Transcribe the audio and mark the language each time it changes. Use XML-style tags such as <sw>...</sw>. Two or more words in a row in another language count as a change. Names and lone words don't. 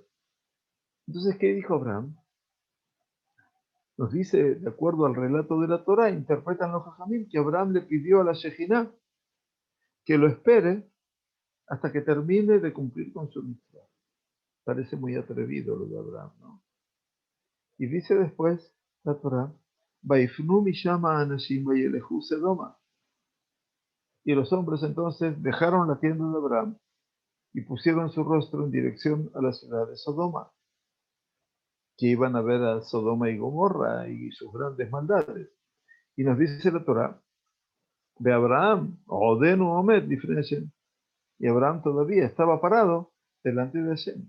<es>Entonces, ¿qué dijo Abraham? Nos dice, de acuerdo al relato de la Torá, interpretan los Jajamim, que Abraham le pidió a la Shejinah que lo espere hasta que termine de cumplir con su mitzvah. Parece muy atrevido lo de Abraham, ¿no? Y dice después la Torá,</es> <he>ויפנו משם האנשים וילכו סדמה.</he> <es>Y los hombres entonces dejaron la tienda de Abraham y pusieron su rostro en dirección a la ciudad de Sodoma, que iban a ver a Sodoma y Gomorra y sus grandes maldades. Y nos dice la Torá, de Abraham,</es> <he>עודנו עומד,</he> <es>diferencian, y Abraham todavía estaba parado delante de Hashem.</es>